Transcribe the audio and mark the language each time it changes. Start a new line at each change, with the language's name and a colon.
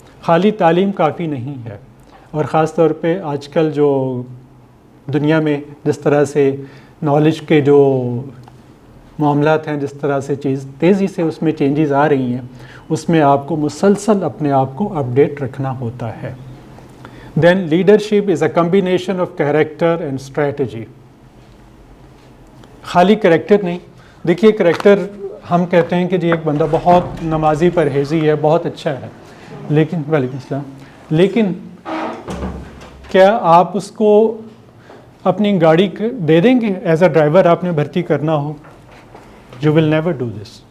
Urdu: خالی تعلیم کافی نہیں ہے. اور خاص طور پہ آج کل جو دنیا میں جس طرح سے نالج کے جو معاملات ہیں، جس طرح سے چیز تیزی سے اس میں چینجز آ رہی ہیں، اس میں آپ کو مسلسل اپنے آپ کو اپڈیٹ رکھنا ہوتا ہے.
English: Then leadership is a combination of character and strategy.
Urdu: خالی کریکٹر نہیں. دیکھیے کریکٹر ہم کہتے ہیں کہ جی ایک بندہ بہت نمازی پرہیزی ہے، بہت اچھا ہے، لیکن وعلیکم السلام، لیکن کیا آپ اس کو اپنی گاڑی دے دیں گے
English: as a driver
Urdu: آپ نے بھرتی کرنا ہو؟
English: You will never do this.